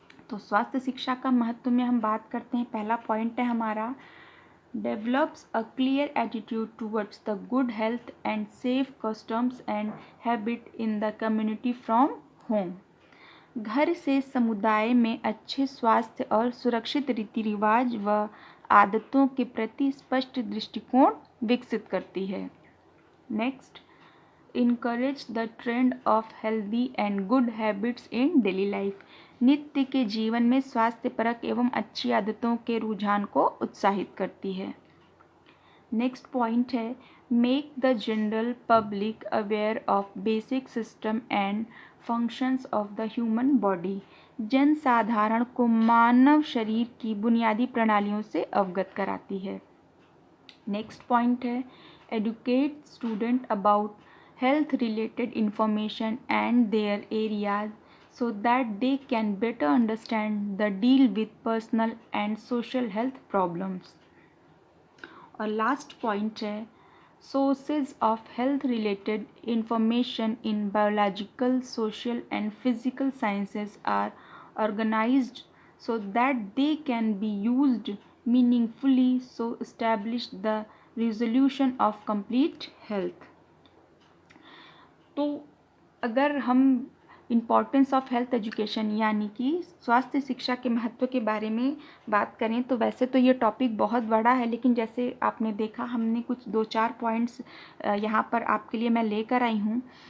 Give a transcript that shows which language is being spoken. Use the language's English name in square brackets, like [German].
[Hindi] तो स्वास्थ्य शिक्षा का महत्व में हम बात करते हैं। पहला पॉइंट है हमारा [English] Develops a clear attitude towards the good health and safe customs and habit in the community from home. [Hindi] घर से समुदाय में अच्छे स्वास्थ्य और सुरक्षित रीति रिवाज व आदतों के प्रति स्पष्ट दृष्टिकोण विकसित करती है। [English] Next, encourage the trend of healthy and good habits in daily life। [Hindi] नित्य के जीवन में स्वास्थ्यपरक एवं अच्छी आदतों के रुझान को उत्साहित करती है। [English] Next point है make the general public aware of basic system and functions of the human body. [Hindi] जन साधारण को मानव शरीर की बुनियादी प्रणालियों से अवगत कराती है। [English] Next point है educate student about health related information and their areas so that they can better understand the deal with personal and social health problems। और last point है sources of health related information in biological, social and physical sciences are organized so that they can be used meaningfully so establish the resolution of complete health। [Hindi] तो अगर हम [English] importance of health education [Hindi] यानी कि स्वास्थ्य शिक्षा के महत्व के बारे में बात करें तो वैसे तो ये टॉपिक बहुत बड़ा है, लेकिन जैसे आपने देखा हमने कुछ 2-4 पॉइंट्स यहाँ पर आपके लिए मैं लेकर आई हूँ।